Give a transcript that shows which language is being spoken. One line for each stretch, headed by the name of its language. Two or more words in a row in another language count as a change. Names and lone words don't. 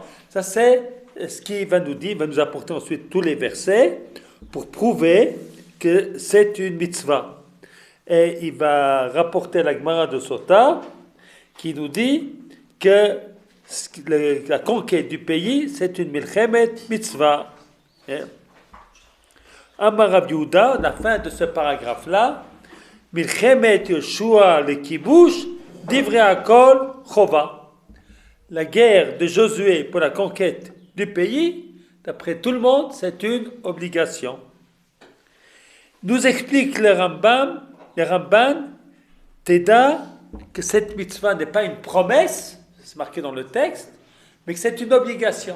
French: Ça, c'est ce qui va nous dire, va nous apporter ensuite tous les versets pour prouver que c'est une mitzvah. Et il va rapporter la Gemara de Sota qui nous dit que la conquête du pays, c'est une
Hebrew: מלחמת מצוה. אמר רב יהודה,
French: à la fin de ce paragraphe-là,
Hebrew: מלחמת יהושע ל כיבוש, דברי הכל חובה.
French: La guerre de Josué pour la conquête du pays, d'après tout le monde, c'est une obligation. Nous explique le Ramban, Teda, que cette mitzvah n'est pas une promesse, c'est marqué dans le texte, mais que c'est une obligation.